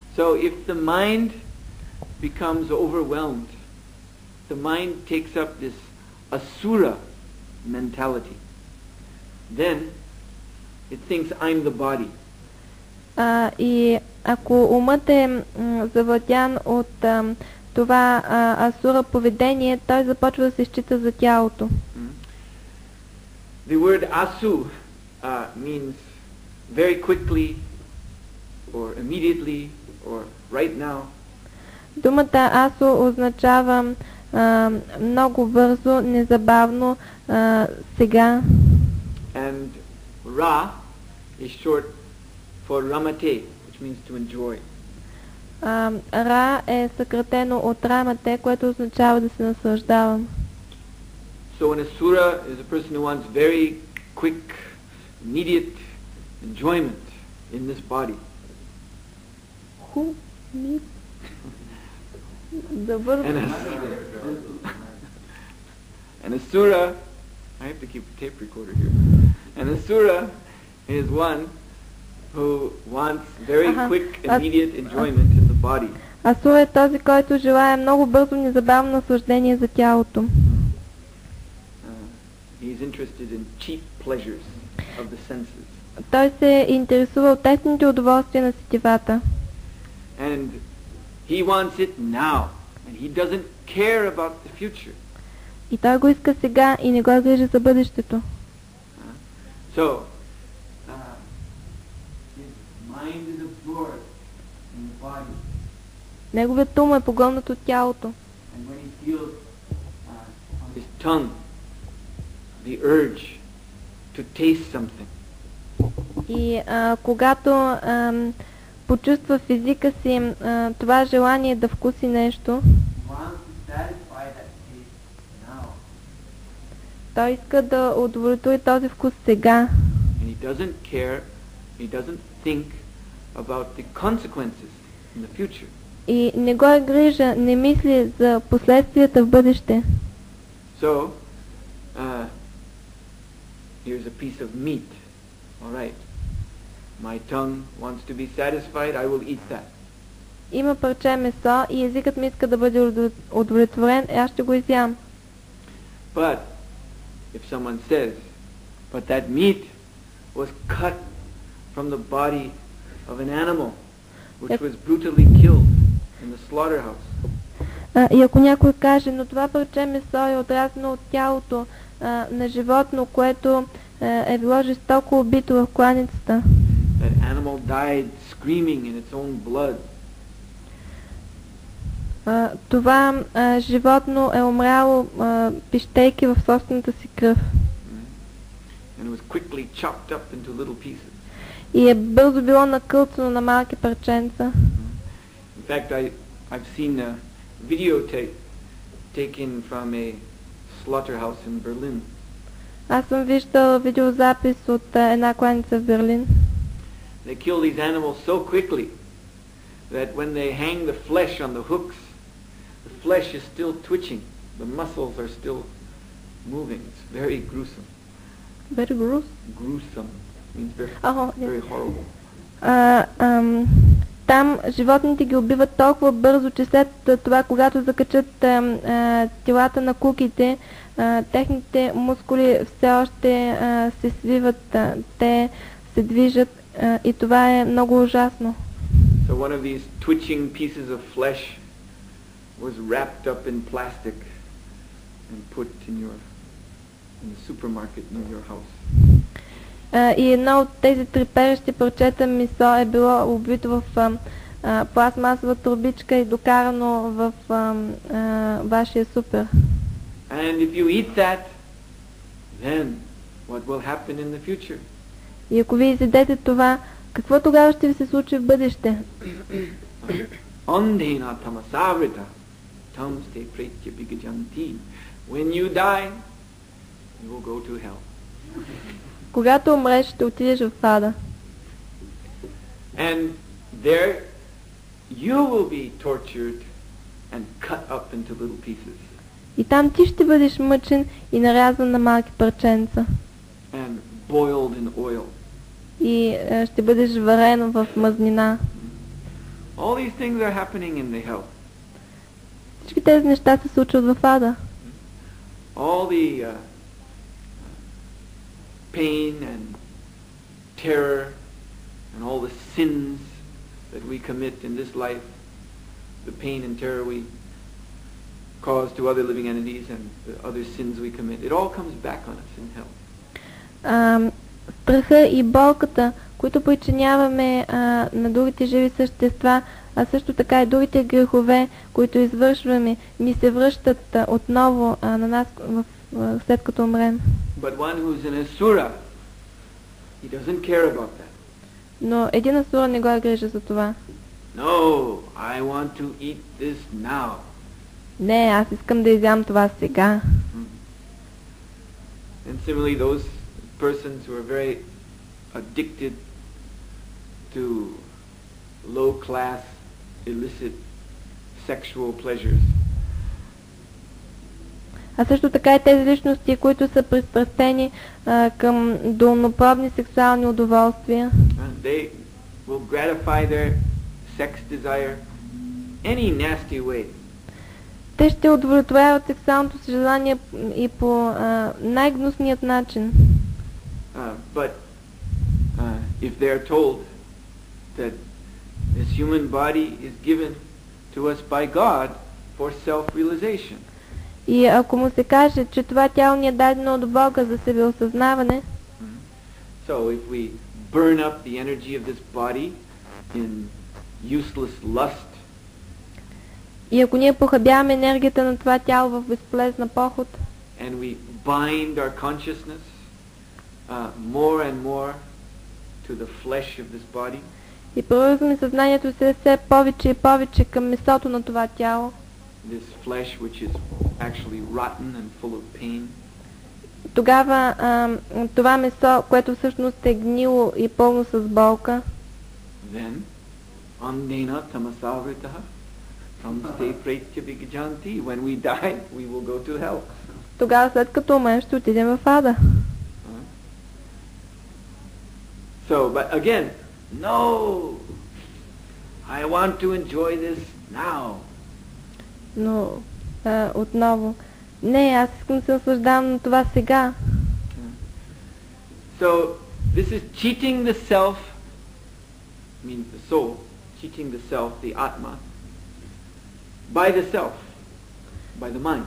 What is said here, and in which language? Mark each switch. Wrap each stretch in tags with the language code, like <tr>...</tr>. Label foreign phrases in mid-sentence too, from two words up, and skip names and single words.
<en>So if the mind becomes overwhelmed, the mind takes up this asura mentality. Then it thinks I'm the body.</en> <bg>И ако умът е завладян от това асура поведение, той започва да се счита за тялото.</bg> <en>The word asu means very quickly or immediately or right now.</en> <bg>Думата асу означава много бързо, незабавно, сега.</bg> <en>And ra is short for ramate, which means to enjoy.</en> <bg>Ра е съкратено от рамате, което означава да се наслаждавам.</bg> <en>So an asura is a person who wants very quick, immediate enjoyment in this body. An asura, I have to keep a tape recorder here. An asura is one who wants very quick, immediate enjoyment in the body.</en> <bg>Асура е този, който желае много бързо, незабавно наслаждение за тялото.</bg> <en>He's interested in cheap pleasures of the senses.</en> <bg>Той се интересува от тесните удоволствия на сетивата.</bg> <en>And he wants it now, and he doesn't care about the future.</en> <bg>И той го иска сега и не го грижи за бъдещето.</bg> <en>So, his mind is absorbed in the body.</en> <bg>Неговият ум е погълнат от тялото.</bg> <en>And when he feels on his tongue the urge to taste something.</en> <bg>И когато почувства в езика си това желание да вкуси нещо, той иска да удовлетвори този вкус сега.</bg> <en>And he doesn't care, he doesn't think about the consequences in the future.</en> <bg>И не го е грижа, не мисли за последствията в бъдеще.</bg> <en>So, here's a piece of meat. All right. My tongue wants to be satisfied, I will eat that.</en> <bg>Има парче месо и езикът ми иска да бъде удовлетворен, аз ще го изям.</bg> <en>But if someone says, but that meat was cut from the body of an animal which was brutally killed in the slaughterhouse.</en> <bg>И ако някой каже, но това парче месо е отрязано от тялото на животно, което е било жестоко убито в кланицата.</bg> <en>That animal died screaming in its own blood.</en> <bg>Това животно е умряло пищейки в собствената си кръв.</bg> <en>And it was quickly chopped up into little pieces.</en> <bg>И е бързо било накълцано на малки парченца.</bg> <en>In fact, I've seen a videotape taken from a slaughterhouse in Berlin.</en> <bg>Аз съм виждал видеозапис от една кланица в Берлин.</bg> <en>They kill these animals so quickly that when they hang the flesh on the hooks, the flesh is still twitching. The muscles are still moving. It's very gruesome. Very gross? Gruesome means very horrible.</en> <bg>Там животните ги убиват толкова бързо, че след това, когато закачат телата на куките, техните мускули все още се свиват, те се движат и това е много ужасно.</bg> <en>So one of these twitching pieces of flesh was wrapped up in plastic and put in the supermarket near your house.</en> <bg>И едно от тези треперещи парчета месо е било обвито в пластмасова турбичка и докарано в вашия супер.</bg> <en>And if you eat that, then what will happen in the future?</en> <bg>И ако ви изядете това, какво тогава ще ви се случи в бъдеще?</bg> <sa>अन्धेन तमसावृता तांस्ते प्रेत्य अभिगच्छन्ति.</sa> <en>When you die, you will go to hell.</en> <bg>Когато умреш, ще отидеш в ада.</bg> <en>And there you will be tortured and cut up into little pieces.</en> <bg>И там ти ще бъдеш мъчен и нарязан на малки парченца.</bg> <en>And boiled in oil.</en> <bg>И ще бъдеш варен в мазнина.</bg> <en>All these things are happening in the hell.</en> <bg>Всички тези неща се случват в ада.</bg> <en>All the pain and terror and all the sins that we commit in this life, the pain and terror we cause to other living entities and the other sins we commit, it all comes back on us in hell.</en> <bg>Страха и болката, които причиняваме на другите живи същества, а също така и другите грехове, които извършваме, ни се връщат отново на нас след като умрем.</bg> <en>But one who's an asura, he doesn't care about that.</en> <bg>Но един асура не го грижи за това.</bg> <en>No, I want to eat this now.</en> <bg>Не, аз искам да изям това сега.</bg> <en>And similarly, those persons who are very addicted to low-class, illicit sexual pleasures.</en> <bg>А също така и тези личности, които са пристрастени към долнопробни сексуални удоволствия.</bg> <en>They will gratify their sex desire any nasty way.</en> <bg>Те ще удовлетворяват сексуалното си желание и по най-гнусният начин.</bg> <en>But if they are told that this human body is given to us by God for self-realization.</en> <bg>И ако му се каже, че това тяло ни е дадено от Бога за себеосъзнаване,</bg> <en>so if we burn up the energy of this body in useless lust,</en> <bg>и ако ние похабяваме енергията на това тяло в безполезна поход,</bg> <en>and we bind our consciousness more and more to the flesh of this body,</en> <bg>и привързваме съзнанието си все повече и повече към месото на това тяло,</bg> <en>this flesh which is actually rotten and full of pain,</en> <bg>тогава това месо, което всъщност е гнило и пълно с болка,</bg> <sa>then अन्धेन तमसावृताः तांस्ते प्रेत्य अभिगच्छन्ति,</sa> <en>when we die we will go to hell.</en> <bg>Тогава след като умрем ще отидем в ада.</bg> <en>So, but again, no, I want to enjoy this now.</en> <bg>Но отново, не, аз искам да се наслаждавам на това сега.</bg> <en>So, this is cheating the self, means the soul, cheating the self, the atma, by the self, by the mind.</en>